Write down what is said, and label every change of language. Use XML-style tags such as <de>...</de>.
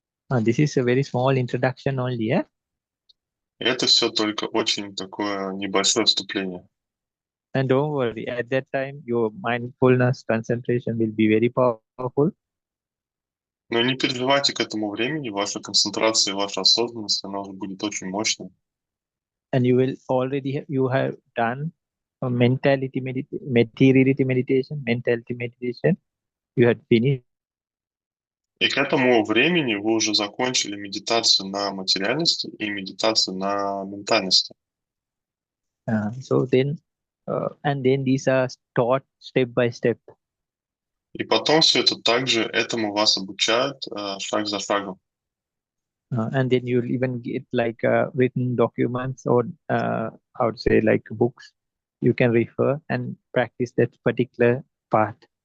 <en>This is a very small introduction only, yeah?</en> <ru>И это все только очень такое небольшое вступление.</ru> <en>And don't worry, at that time your mindfulness concentration will be very powerful.</en> <ru>Но не переживайте к этому времени, ваша концентрация, ваша осознанность, она уже будет очень мощной.</ru> <en>And you have done a materiality meditation, mentality meditation. You had finished.</en> <ru>И к этому времени вы уже закончили медитацию на материальности и медитацию на ментальности.</ru> <en>So then, and then these are taught step by step.</en> <ru>И потом все это также этому вас обучают шаг за шагом.</ru> <en>And then you'll even get like written documents or how to say like books you can refer and practice that particular part.</en>